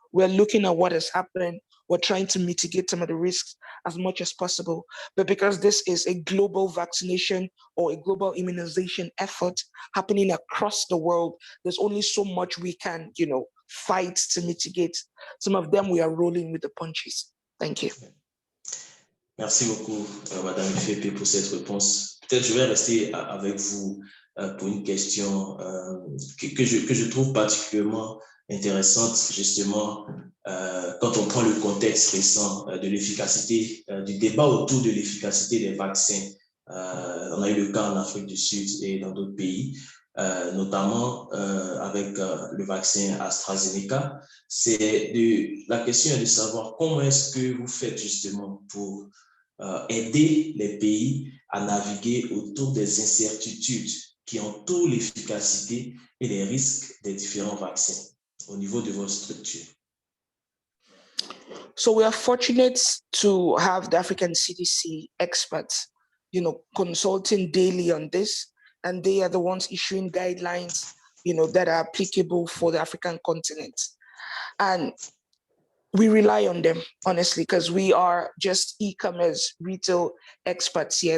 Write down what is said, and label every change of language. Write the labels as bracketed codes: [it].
[en] We're looking at what has happened. We're trying to mitigate some of the risks as much as possible. But because this is a global vaccination or a global immunization effort happening across the world, there's only so much we can, fight to mitigate. Some of them we are rolling with the punches. Thank you. [fr] Merci beaucoup, Madame Ifepe, pour cette réponse. Peut-être je vais rester avec vous pour une question que je trouve particulièrement intéressante, justement, quand on prend le contexte récent de l'efficacité, du débat autour de l'efficacité des vaccins. On a eu le cas en Afrique du Sud et dans d'autres pays, notamment avec le vaccin AstraZeneca. La question est de savoir comment est-ce que vous faites justement pour aider les pays à naviguer autour des incertitudes qui entourent l'efficacité et les risques des différents vaccins au niveau de votre structure. [en] So we are fortunate to have the African CDC experts, consulting daily on this, and they are the ones issuing guidelines, that are applicable for the African continent. And we rely on them, honestly, because we are just e-commerce retail experts here.